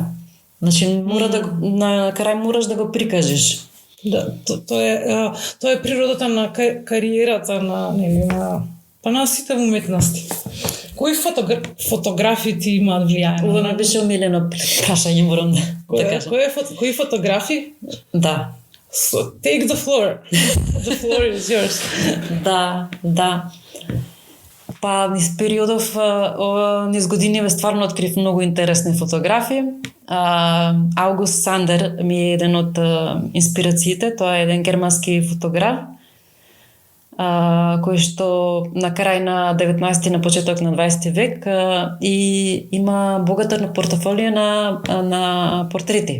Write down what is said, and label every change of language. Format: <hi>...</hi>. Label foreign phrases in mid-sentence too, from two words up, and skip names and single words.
<mk>Значи на крај мораш да го прикажеш. Да, тоа е природата на кариерата на сите уметности. Кои фотографи ти имаат влијање? Ова ми беше омилено прашање, морам да кажам. Кои фотографи? Да.</mk> <en>So, take the floor. The floor is yours.</en> <mk>Да. Па низ периодов, низ години стварно открив многу интересни фотографии. Аугуст Сандер ми е еден од инспирациите. Тоа е еден германски фотограф, кој што на крај на 19 на почеток на 20 век и има богата на портфолио на портрети.</mk>